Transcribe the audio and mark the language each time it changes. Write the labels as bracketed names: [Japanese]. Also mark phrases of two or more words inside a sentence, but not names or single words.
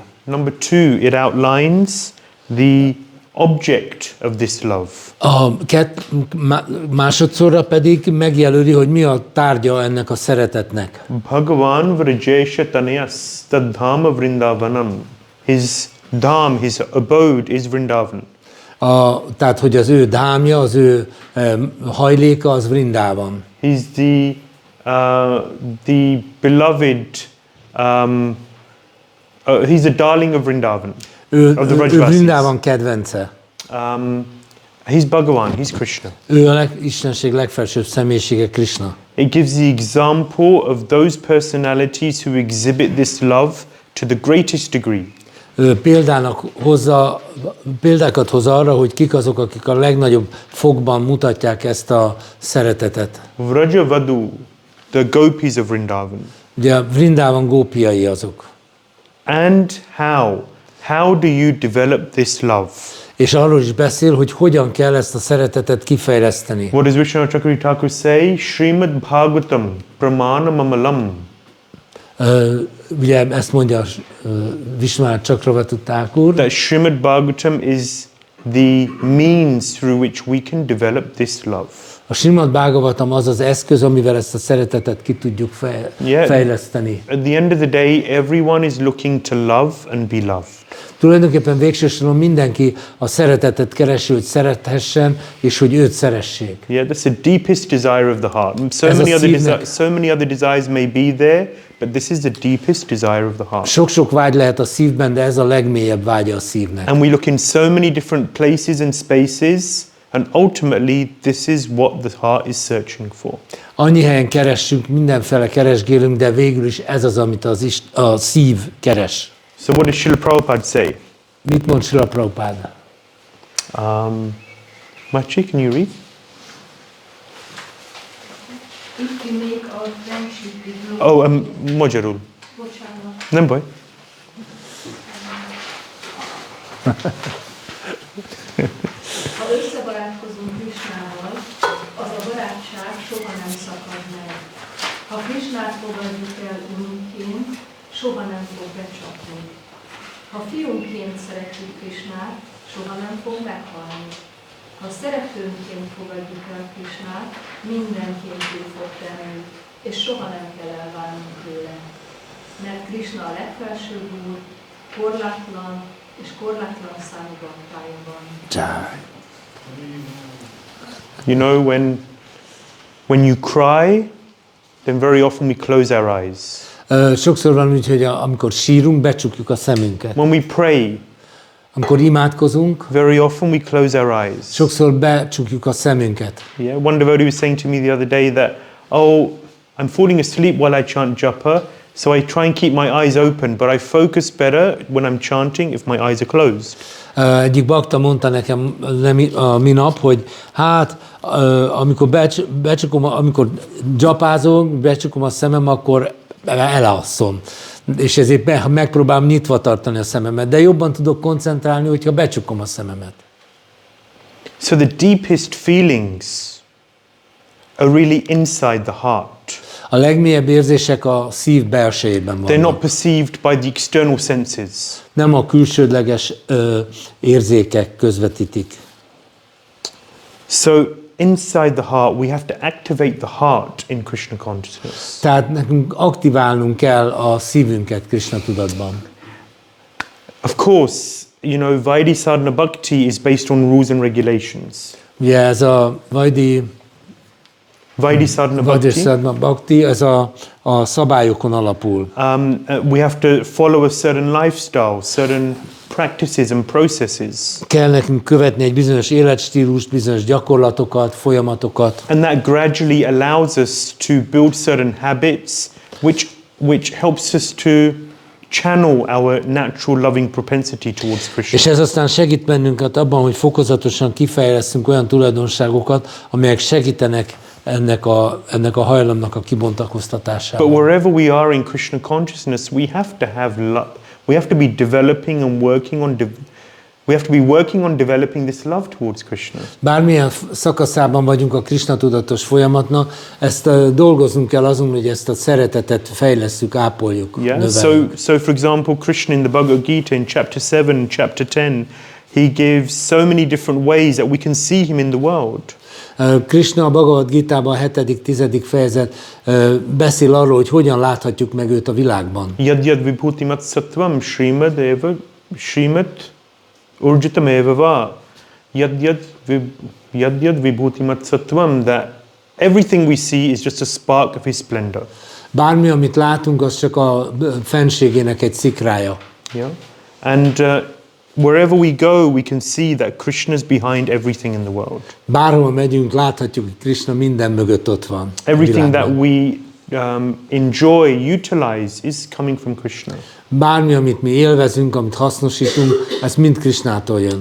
[English] Number two, it outlines the object of this love. [Hungarian] Másodszorra pedig megjelöli, hogy mi a tárgya ennek a szeretetnek. [Sanskrit] Bhagavan Vrajesha Tanayas Tadhama Vrindavanam. [English] His dham, his abode is Vrindavan. [Hungarian] Tehát, hogy az ő dhámja, az ő hajléka, az Vrindavan. [English] He's the the beloved, he's a darling of Vrindavan. [Hungarian] Ő [English] Of the Vrajvasis. [Hungarian] Vrindavan kedvence. [English] He's Bhagavan, he's Krishna. [Hungarian] Ő a Istenség legfelsőbb személyisége, Kṛṣṇa. [English] It gives the example of those personalities who exhibit this love to the greatest degree. [Hungarian] Ő példákat hoz arra, hogy kik azok, akik a legnagyobb fokban mutatják ezt a szeretetet. [English] Vrajavadu, the gopis of Vrindavan. [Hungarian] Ugye a Vrindavan gópiai azok. [English] And how do you develop this love? [Hungarian] És arról is beszél, hogy hogyan kell ezt a szeretetet kifejleszteni. [English] What does Vishnu Chakravarti Thakur say? [Sanskrit] Śrīmad-Bhāgavatam pramana mamalam. [Hungarian] Ugye ezt mondja Vishnu Chakravarti Thakur. [English] That Śrīmad-Bhāgavatam is the means through which we can develop this love. [Hungarian] A Śrīmad-Bhāgavatam az az eszköz, amivel ezt a szeretetet ki tudjuk fejleszteni. [English] At the end of the day, everyone is looking to love and be loved. [Hungarian] Tulajdonképpen végső soron mindenki a szeretetet keresi, hogy szerethessen, és hogy őt szeressék. [English] Yeah, that's the deepest desire of the heart. So many other desires may be there, but this is the deepest desire of the heart. [Hungarian] Sok-sok vágy lehet a szívben, de ez a legmélyebb vágya a szívnek. [English] And we look in so many different places and spaces, and ultimately this is what the heart is searching for. [Hungarian] Annyi helyen keressünk, mindenfele keresgélünk, de végül is ez az, amit a szív keres. [English] So what does Srila Prabhupada say? [Hungarian] Mit mond Srila Prabhupada? [English] Machi, can you read? If we make our friendship with love. [Hungarian] Oh, magyarul. Bocsánat. Nem baj. Ha összebarátkozunk Krisnával, az a barátság soha nem szakad meg. Ha Krisnát fogadjuk el urunkként, soha nem fog becsapni. Ha fiunként szeretjük Krisnát, soha nem fog meghalni. Ha szeretőnként fogadjuk el Krisnát, mindenként túl fog tenni, és soha nem kell elválnunk tőle. Mert Krisna a legfelsőbb úr, korlátlan és korlátlan számú baktája van. [English] You know, when you cry, then very often we close our eyes. [Hungarian] Sokszor van úgy, hogy amikor sírunk, becsukjuk a szemünket. [English] When we pray, [Hungarian] amikor imádkozunk, [English] very often we close our eyes. [Hungarian] Sokszor becsukjuk a szemünket. [English] Yeah, one devotee was saying to me the other day that, oh, I'm falling asleep while I chant japa, so I try and keep my eyes open, but I focus better when I'm chanting if my eyes are closed. [Hungarian] Egyik bakta mondta nekem a minap, hogy hát amikor amikor dzsapázok, becsukom a szemem, akkor elalszom. És ezért megpróbálom nyitva tartani a szememet, de jobban tudok koncentrálni, hogyha becsukom a szememet. [English] So the deepest feelings are really inside the heart. [Hungarian] A legmélyebb érzések a szív belsejében vannak. [English] They're not perceived by the external senses. [Hungarian] Nem a külsődleges érzékek közvetítik. [English] So inside the heart, we have to activate the heart in Krishna consciousness. [Hungarian] Tehát nekünk aktiválnunk kell a szívünket Krishna tudatban. [English] Of course, you know, [Sanskrit] Vaidhi sadhana bhakti [English] is based on rules and regulations. [Hungarian] Ugye ez a [Sanskrit] Vaidhi sadhana bhakti, [Hungarian] ez a szabályokon alapul. [English] We have to follow a certain lifestyle, certain practices and processes. [Hungarian] Kell nekünk követni egy bizonyos életstílust, bizonyos gyakorlatokat, folyamatokat. [English] And that gradually allows us to build certain habits which helps us to channel our natural loving propensity towards Krishna. [Hungarian] És ez aztán segít bennünket abban, hogy fokozatosan kifejlesztünk olyan tulajdonságokat, amelyek segítenek ennek a hajlamnak a kibontakoztatásában. [English] But wherever we are in Krishna consciousness, we have to have love. We have to be developing and working on we have to be working on developing this love towards Krishna. [Hungarian] Bármilyen szakaszában vagyunk a Krishna tudatos folyamatnak, ezt dolgoznunk kell azon, hogy ezt a szeretetet fejlesszük, ápoljuk, növeljük. [English] So for example, Krishna in the Bhagavad Gita in chapter 7 and chapter 10, he gives so many different ways that we can see him in the world. [Hungarian] Kṛṣṇa a Bhagavad Gitában a 7.-10. fejezet beszél arról, hogy hogyan láthatjuk meg őt a világban. [Sanskrit] Yad vibhutimat sattvam Śrīmad urjitam eva va. Yad vibhutimat sattvam, [English] that everything we see is just a spark of His splendor. [Hungarian] Bármi, amit látunk, az csak a fenségének egy szikrája. [English] Yeah? And wherever we go, we can see that Krishna is behind everything in the world. [Hungarian] Bárhol megyünk, láthatjuk, hogy Krisna minden mögött ott van. [English] Everything that we enjoy, utilize is coming from Krishna. [Hungarian] Bármi, amit mi élvezünk, amit hasznosítunk, ez mind Krisnától jön.